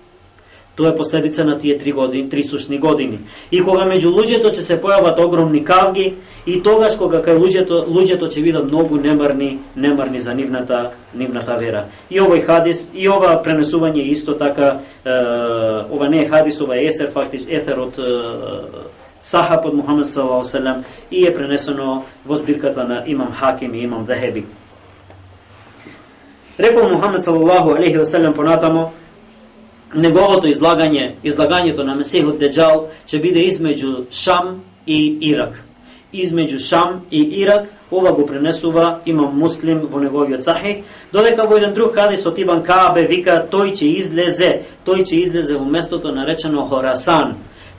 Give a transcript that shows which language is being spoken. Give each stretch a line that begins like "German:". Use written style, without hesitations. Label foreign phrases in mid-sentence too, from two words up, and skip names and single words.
Macedonian: Тоа е последица на тие 3 сушни години. И кога меѓу луѓето ќе се појават огромни кавги, и тогаш кога кај луѓето ќе видат многу немарни за нивната вера. И овој хадис, и ова пренесување исто така, ова не е хадис, ова е есер од сахаб од Мухамед
Arabic: صلى الله عليه وسلم
Macedonian: и е пренесено во збирката на имам Хаким и имам Захеби. Рекол Мухамед
Arabic: صلى الله عليه وسلم
Macedonian: понатамо: неговото излагањето на Месихот Деџал ќе биде измеѓу Шам и Ирак. Измеѓу Шам и Ирак, ова го пренесува имам Муслим во неговиот Сахих, додека во еден друг хадис од Ибн Каабе вика тој ќе излезе во местото наречено Хорасан.